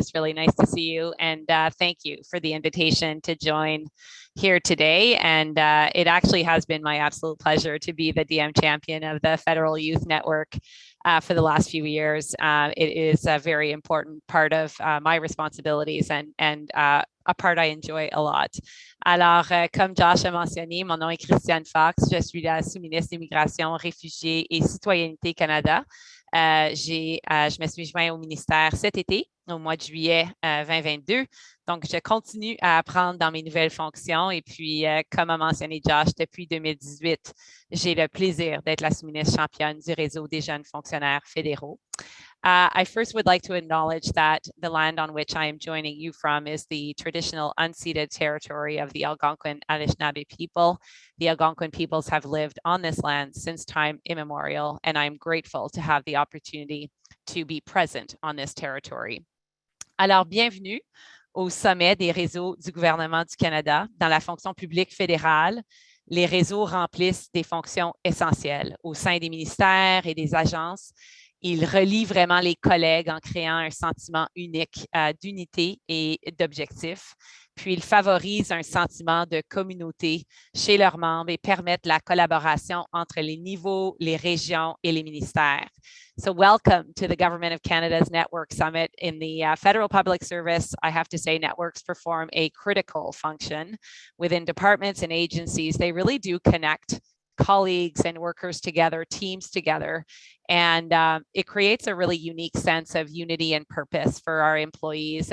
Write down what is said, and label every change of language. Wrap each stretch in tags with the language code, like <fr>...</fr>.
<en>It's really nice to see you. And thank you for the invitation to join here today. And it actually has been my absolute pleasure to be the DM champion of the Federal Youth Network for the last few years. It is a very important part of my responsibilities and a part I enjoy a lot.</en> <fr>Alors, comme Josh a mentionné, mon nom est Christiane Fox. Je suis la sous-ministre d'Immigration, Réfugiés et Citoyenneté Canada. Je me suis joint au ministère cet été, au mois de juillet 2022. Donc, je continue à apprendre dans mes nouvelles fonctions. Et puis, comme a mentionné Josh, depuis 2018, j'ai le plaisir d'être la sous-ministre championne du Réseau des jeunes fonctionnaires fédéraux.</fr> <en>I first would like to acknowledge that the land on which I am joining you from is the traditional unceded territory of the Algonquin Anishinaabe people. The Algonquin peoples have lived on this land since time immemorial, and I'm grateful to have the opportunity to be present on this territory.</en> <fr>Alors, bienvenue au sommet des réseaux du gouvernement du Canada. Dans la fonction publique fédérale, les réseaux remplissent des fonctions essentielles au sein des ministères et des agences. Il relie vraiment les collègues en créant un sentiment unique d'unité et d'objectif. Puis, il favorise un sentiment de communauté chez leurs membres et permettent la collaboration entre les niveaux, les régions et les ministères.</fr> <en>So welcome to the Government of Canada's Network Summit. In the Federal Public Service, I have to say networks perform a critical function within departments and agencies. They really do connect colleagues and workers together, teams together, and it creates a really unique sense of unity and purpose for our employees.</en>